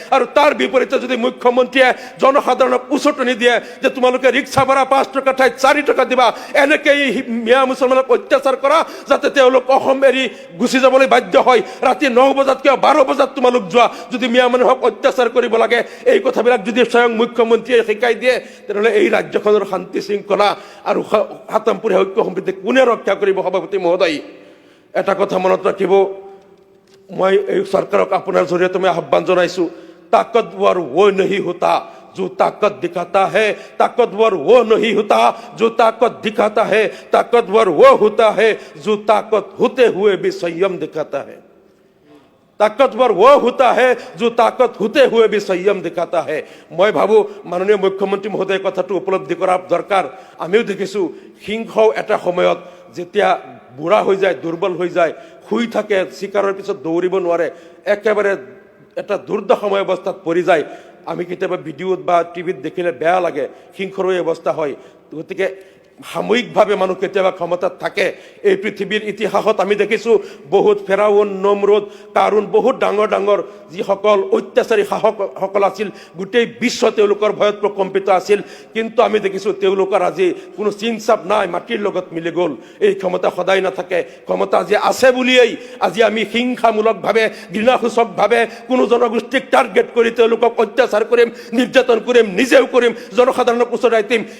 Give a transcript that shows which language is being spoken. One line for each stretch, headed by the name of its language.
Assamese: আৰু তাৰ বিপৰীতে যদি মুখ্যমন্ত্ৰীয়ে জনসাধাৰণক উচতনি দিয়ে যে তোমালোকে ৰিক্সা ভাড়া 5 টকা ঠাইত 4 টকা দিবা, এনেকৈ মিয়া মুছলমানক অত্যাচাৰ কৰা যাতে তেওঁলোক অসম এৰি গুচি যাবলৈ বাধ্য হয়, ৰাতি 9 বজাত কিয় 12 বজাত তোমালোক যোৱা, যদি মিয়া মানুহক অত্যাচাৰ কৰিব লাগে, এই কথাবিলাক যদি স্বয়ং মুখ্যমন্ত্ৰীয়ে শিকাই দিয়ে, তেনেহ'লে এই ৰাজ্যখনৰ শান্তি শৃংখলা আৰু সাতামপুৰীয়া ঐক্য সম্প্ৰীতি কোনে ৰক্ষা কৰিব? সভাপতি মহোদয়, এটা কথা মনত ৰাখিব, মই এই চৰকাৰক আপোনাৰ জৰিয়তে মই আহ্বান জনাইছোঁ,
Hindi: তাকতবৰ वो नहीं होता जो ताकत दिखाता है, ताकतवर वो नहीं होता जो ताकत दिखाता है, ताकतवर वो होता है जो ताकत होते हुए भी संयम दिखाता है, ताकतवर वो होता है जो ताकत होते हुए भी संयम दिखाता है। मैं भाबो माननीय मुख्यमंत्री महोदय
Assamese: কথাটো উপলব্ধি কৰা দৰকাৰ। আমিও দেখিছোঁ সিংহও এটা সময়ত যেতিয়া বুঢ়া হৈ যায়, দুৰ্বল হৈ যায়, শুই থাকে, চিকাৰৰ পিছত দৌৰিব নোৱাৰে, একেবাৰে এটা দুৰ্দশাময় অৱস্থাত পৰি যায়। আমি কেতিয়াবা ভিডিঅ'ত বা টিভিত দেখিলে বেয়া লাগে, সিংহৰো এই অৱস্থা হয়। গতিকে সাময়িকভাৱে মানুহ কেতিয়াবা ক্ষমতাত থাকে। এই পৃথিৱীৰ ইতিহাসত আমি দেখিছোঁ বহুত ফেৰাউন, নমৰুদ, কাৰুণ, বহুত ডাঙৰ ডাঙৰ যিসকল অত্যাচাৰী শাসকসকল আছিল, গোটেই বিশ্ব তেওঁলোকৰ ভয়ত প্ৰকম্পিত আছিল। কিন্তু আমি দেখিছোঁ তেওঁলোকৰ আজি কোনো চিনচাপ নাই, মাটিৰ লগত মিলি গ'ল। এই ক্ষমতা সদায় নাথাকে, ক্ষমতা আজি আছে বুলিয়েই আজি আমি হিংসামূলকভাৱে, ঘৃণাসূচকভাৱে কোনো জনগোষ্ঠীক টাৰ্গেট কৰি তেওঁলোকক অত্যাচাৰ কৰিম, নিৰ্যাতন কৰিম, নিজেও কৰিম, জনসাধাৰণক উচতাই দিম।